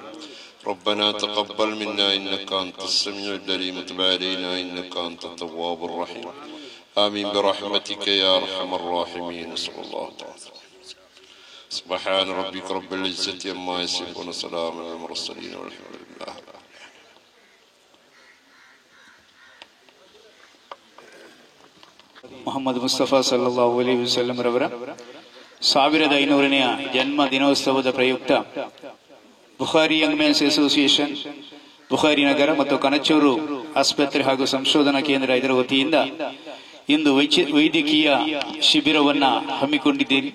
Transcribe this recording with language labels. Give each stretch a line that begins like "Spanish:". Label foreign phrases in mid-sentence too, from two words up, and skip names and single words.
Arabic: ربنا تقبل منا إنك أنت السميع العليم وتب علينا إنك أنت التواب الرحيم. آمين برحمتك يا أرحم الراحمين. صلى الله تعالى. سبحان ربك رب العزة عما يصفون وسلام على المرسلين والحمد لله.
Kannada: ಮೊಹಮ್ಮದ್ ಮುಸ್ತಫಾ
Arabic: صلى الله عليه وسلم
Kannada: ರವರ 1500ನೇ ಜನ್ಮ ದಿನೋತ್ಸವದ ಪ್ರಯುಕ್ತ ಬುಖಾರಿ ಯಂಗ್ ಮೆನ್ಸ್ ಅಸೋಸಿಯೇಷನ್, ಬುಖಾರಿ ನಗರ ಮತ್ತು ಕನಚೂರು ಆಸ್ಪತ್ರೆ ಹಾಗೂ ಸಂಶೋಧನಾ ಕೇಂದ್ರ ಇದರ ವತಿಯಿಂದ ಇಂದು ವೈದ್ಯಕೀಯ ಶಿಬಿರವನ್ನ ಹಮ್ಮಿಕೊಂಡಿದ್ದೇನೆ.